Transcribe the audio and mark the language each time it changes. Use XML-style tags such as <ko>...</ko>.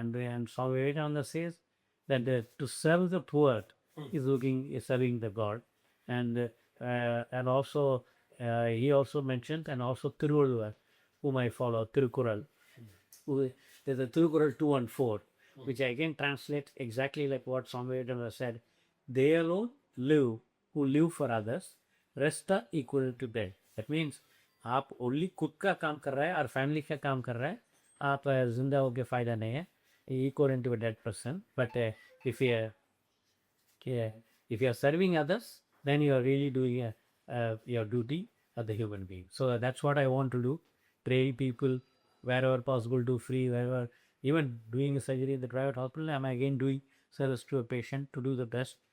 <en>And Swami Vivekananda says that to serve the poor is serving the God, and also he also mentioned, and also Tiruvallur, whom I follow, Tirukural. There's a Tirukural 2 and 4, which I can translate exactly like what Swami Vivekananda said. They alone live who live for others, rest are equal to dead. That means</en> <hi>आप only खुद का काम कर रहा है और family का काम कर रहा है, आप जिंदा होकर फायदा नहीं है,</hi> <en>equal to a dead person. But if you if you are serving others, then you are really doing your duty as a human being. So that's what I want to do. Train people wherever possible, do free, wherever, even doing a surgery in the private hospital, I'm again doing service to a patient to do the best.</en>